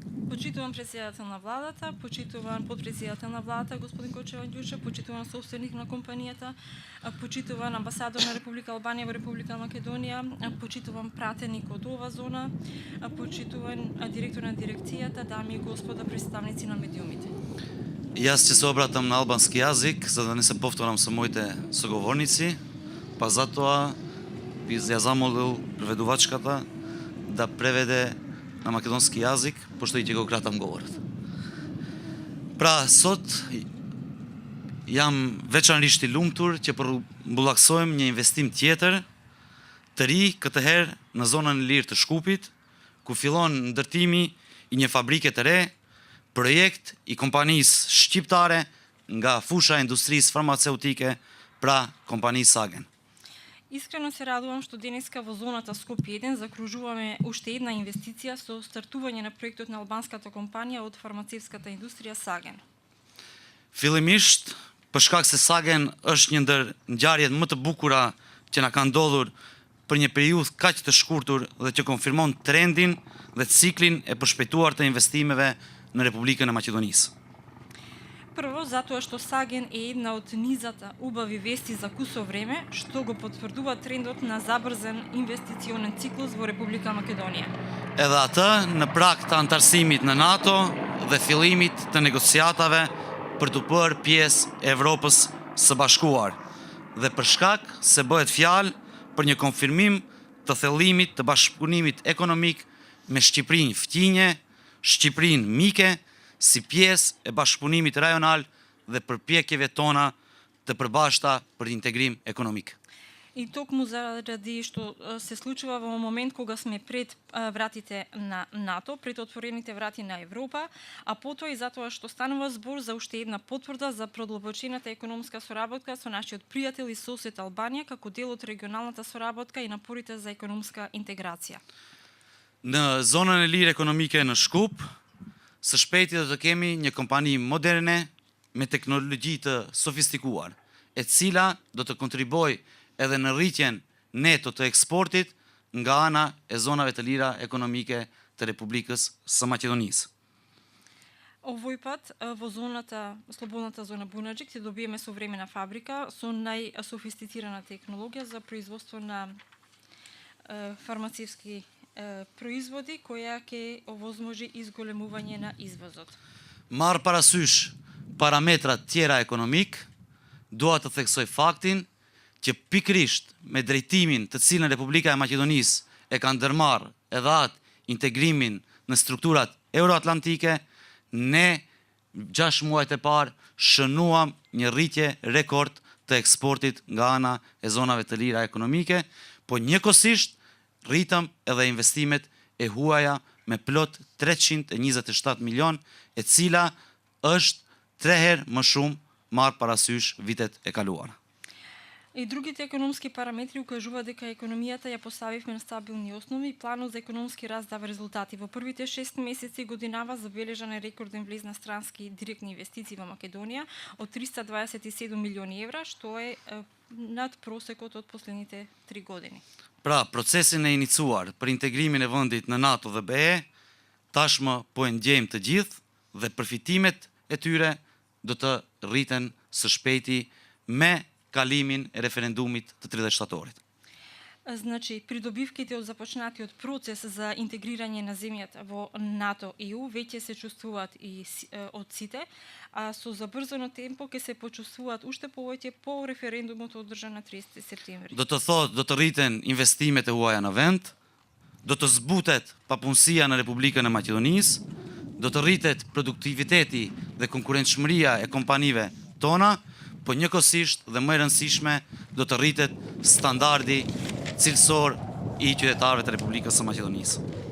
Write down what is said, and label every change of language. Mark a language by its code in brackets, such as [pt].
[mk] Почитуван председател на владата, почитуван подпредседател на владата господин Кочев Андјушев, почитуван собственик на компанијата, почитуван амбасадор на Република Албанија во Република Македонија, почитуван пратеник од ова зона, почитуван директор на дирекцијата, дами и господа представници на медиумите. Јас ќе се обратам на албански јазик, за да не се повторам со моите соговорници, па затоа би ја замолил преведувачката да преведе на македонски јазик, пошто и ќе го кратам говорот. [sq] Pra, sot jam veçanërisht i lumtur që përmbullaksohem një investim tjetër, të ri, këtë herë në zonën e lirë të Shkupit, ku fillon ndërtimi i një fabrike të re, projekt i kompanisë shqiptare nga fusha e industrisë farmaceutike, pra компанија Sagen. [mk] Искрено се радувам што денеска во зоната Скопје 1 закружуваме уште една инвестиција со стартување на проектот на албанската компанија од фармацевската индустрија Sagen. [sq] Fillimisht, për shkak se Sagen është një ndër ngjarjet më të bukura që na kanë ndodhur për një periudhë kaq të shkurtur dhe që konfirmon trendin dhe ciklin e përshpejtuar të investimeve në Republikën e Maqedonisë. [mk] Прво, затоа што Sagen е една од низата убави вести за кусо време, што го потврдува трендот на забрзен инвестиционен циклус во Република Македонија. [sq] Edhe atë në prag të antarësimit në NATO dhe fillimit të negociatave për të bërë pjesë e Evropës së Bashkuar, dhe për shkak se bëhet fjalë për një konfirmim të thellimit të bashkëpunimit ekonomik me Shqipërinë fqinje, Shqipërinë mike, si pjesë e bashkëpunimit rajonal dhe përpjekjeve tona të përbashkëta për integrim ekonomik. [mk] И токму заради што се случува во момент кога сме пред вратите на НАТО, пред отворените врати на Европа, а потоа и затоа што станува збор за уште една потврда за продлабочената економска соработка со нашиот пријател и сосед Албанија како дел од регионалната соработка и напорите за економска интеграција. [sq] Në zonën e lirë ekonomike në Shkup, së shpejti do të kemi një kompani moderne me teknologji të sofistikuar, e cila do të kontribojë edhe në rritjen neto të eksportit nga ana e zonave të lira ekonomike të Republikës së Maqedonisë. [mk] Овој пат во зоната, слободната зона Бунаџик, ќе добиеме современа фабрика со најсофистицирана технологија за производство на фармацевски производи, која ќе овозможи изголемување на извозот. [sq] Marr parasysh parametrat tjera ekonomik, dua të theksoj faktin që pikrisht me drejtimin të cilën Republika e Maqedonisë e ka ndërmarrë edhe atë integrimin në strukturat euroatlantike, ne 6 muajt e parë shënuam një rritje rekord të eksportit nga ana e zonave të lira ekonomike, po njëkohësisht rritëm edhe investimet e huaja me plot 327 milion, e cila është 3 herë më shumë marrë parasysh vitet e kaluara. [mk] И другите економски параметри укажуваат дека економијата ја поставивме на стабилни основи и планот за економски раст дава резултати. Во првите 6 месеци годинава забележан е рекорден влез на странски директни инвестиции во Македонија од 327 милиони евра, што е над просекот од последните 3 години. [sq] Pra, procesin e inicuar për integrimin e vendit në NATO dhe BE, tashmë po e ndjejmë të gjithë dhe përfitimet e tyre do të rriten së shpejti me kalimin e referendumit të 30 shtatorit. [mk] Значи, придобивките од започнатиот процес за интегрирање на земјата во НАТО и ЕУ веќе се чувствуваат и од сите, а со забрзано темпо ќе се почувствуваат уште повеќе по референдумот одржан на 30 септември. [sq] Do të thotë, do të rriten investimet e huaja në vend, do të zbutet papunësia në Republikën e Maqedonisë, do të rritet produktiviteti dhe konkurentshmëria e kompanive tona, po njëkohësisht dhe më e rëndësishme do të rritet standardi cilësor i qytetarëve të Republikës së Maqedonisë.